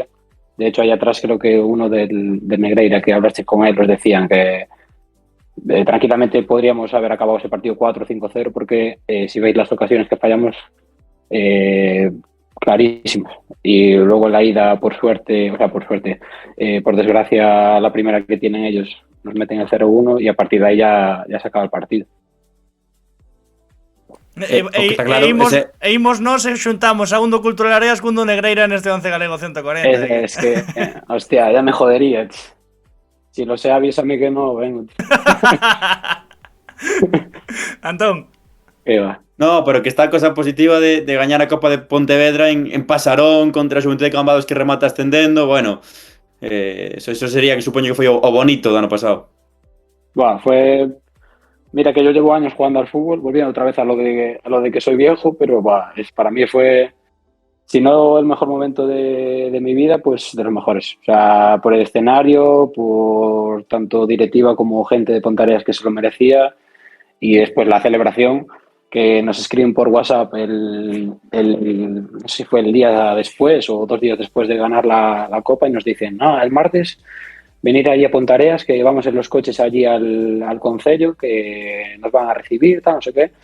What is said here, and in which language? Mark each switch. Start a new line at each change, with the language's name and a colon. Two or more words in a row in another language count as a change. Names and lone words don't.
Spanish: De hecho, ahí atrás creo que uno de Negreira, que hablaste con él, os decían que tranquilamente podríamos haber acabado ese partido 4 o 5-0 porque si veis las ocasiones que fallamos, clarísimas. Y luego la ida, por desgracia, la primera que tienen ellos, nos meten el 0-1 y a partir de ahí ya se acaba el partido.
Galician: Imos nos e xuntamos a un do Cultural Areas cun do Negreira neste 11 galego 140.
Spanish: Es que, hostia, ya me jodería. Si lo sé, avísame que no vengo. Antón. Va.
Galician: No, pero que está a cosa positiva de gañar a Copa de Pontevedra en Pasarón contra a Xuventude de Cambados que remata ascendendo. Bueno,
Spanish: eso sería
Galician: que supoño que foi o bonito do ano pasado.
Spanish: Bueno, mira que yo llevo años jugando al fútbol, volviendo otra vez a lo de que soy viejo, pero para mí fue, si no el mejor momento de mi vida, pues de los mejores. O sea, por el escenario, por tanto directiva como gente de Pontareas que se lo merecía, y después la celebración, que nos escriben por WhatsApp no sé si fue el día después o 2 días después de ganar la Copa y nos dicen, no, el martes venir allí a Pontareas, que vamos en los coches allí al concello, que nos van a recibir, tal, no sé qué.